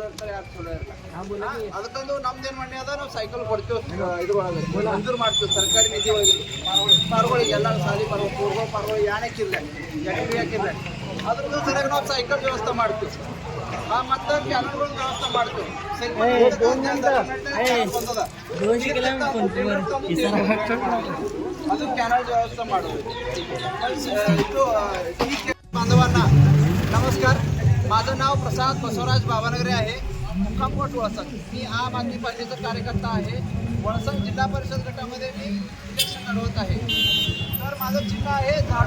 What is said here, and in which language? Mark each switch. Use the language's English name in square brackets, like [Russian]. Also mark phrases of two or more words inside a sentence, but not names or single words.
[Kannada] ಇರ್ತಾರೆ ಯಾರು ಚಲೋ ಇರಲ್ಲ ಅದಕ್ಕೊಂದು ನಮ್ದೇನು ಮಾಡಿ ಅದ ನಾವು ಸೈಕಲ್ ಕೊಡ್ತೀವಿ ಇದ್ರೊಳಗೆ ಮಂಜೂರು ಮಾಡ್ತೀವಿ ಸರ್ಕಾರಿ ನಿಧಿ ಒಳಗೆ ಪಾರ್ಗಳಿಗೆ ಎಲ್ಲ ಸಾಲಿ ಪಾರ್ಗಳು ಯಾಣಕ್ಕಿಲ್ಲ ಯಾಕಿಲ್ಲ ಅದ್ರದ್ದು ಸರಿಯಾಗಿ ನಾವು ಸೈಕಲ್ ವ್ಯವಸ್ಥೆ ಮಾಡ್ತೀವಿ ಮತ್ತೆ ಕ್ಯಾನಲ್ಗಳ ವ್ಯವಸ್ಥೆ ಮಾಡ್ತೀವಿ ಅದು ಕ್ಯಾನಲ್ ವ್ಯವಸ್ಥೆ ಮಾಡೋದು [Marathi] बांधवांना नमस्कार। माझं नाव प्रसाद बसवराज बाबानगरे आहे, मुक्काम पोस्ट वळसंग। मी आम आदमी पार्टीचा कार्यकर्ता आहे। वळसंग जिल्हा परिषद गटामध्ये मी इलेक्शन लढवत आहे। तर माझं चिन्ह आहे झाडू।